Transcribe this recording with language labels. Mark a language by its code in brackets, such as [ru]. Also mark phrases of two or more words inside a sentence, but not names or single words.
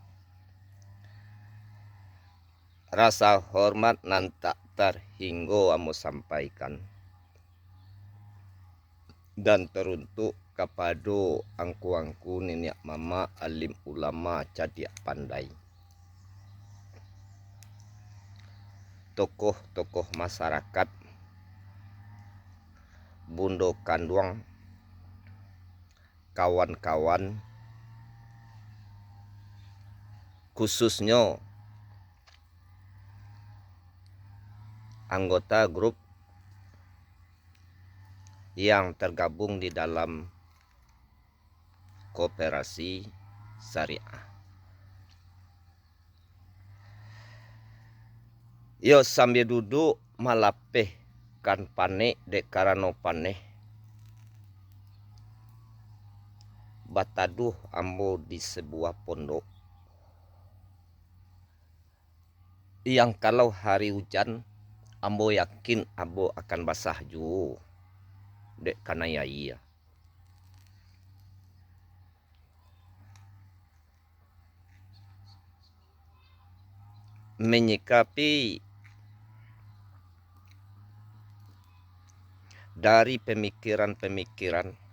[min] Rasa hormat nan tak terhingga amu sampaikan dan teruntuk kepada angku-angku nenek mama alim ulama cadiak pandai, tokoh-tokoh masyarakat, bundo kanduang, kawan-kawan, [id] khususnya anggota grup yang tergabung di dalam koperasi syariah. [min] Yo sambil duduk malapeh kan panek dek karano paneh bataduh ambo di sebuah pondok yang kalau hari hujan ambo yakin ambo akan basah ju dek kana iya. [id] Menyikapi dari pemikiran-pemikiran,